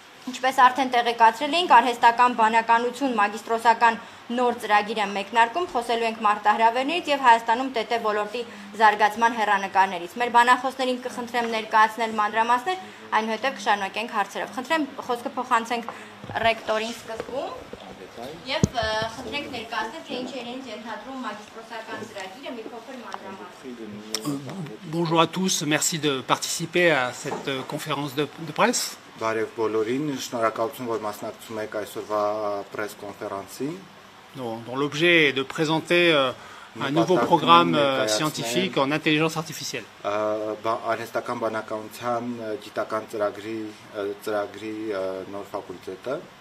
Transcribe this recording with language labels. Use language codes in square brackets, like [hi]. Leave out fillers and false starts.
[hy] Ինչպես արդեն տեղեկացրել էինք, արհեստական բանականություն մագիստրոսական նոր ծրագիր է մեկնարկում, խոսելու ենք մարտահրավերներից և Հայաստանում ՏՏ ոլորտի զարգացման հեռանկարներից։ Մեր բանախոսներին կխնդրեմ ներկայացնել մանրամասներ, այնուհետև կշարունակենք հարցերով։ Խնդրեմ խոսքը փոխանցենք ռեկտորին սկզբում և խնդրենք ներկայացնել, թե ինչ իրենից ենթադրում մագիստրոսական ծրագիրը, մի փոքր մանրամասներ։ [fr] Bonjour à tous, merci de participer à cette conférence de presse. [hy] Բարև բոլորին, շնորհակալություն, որ մասնակցում եք այսօրվա press conférence-ին, [fr] dont l'objet est de présenter un nouveau programme scientifique en intelligence artificielle. [hy] Արհեստական բանականության գիտական ծրագրի նոր ֆակուլտետը։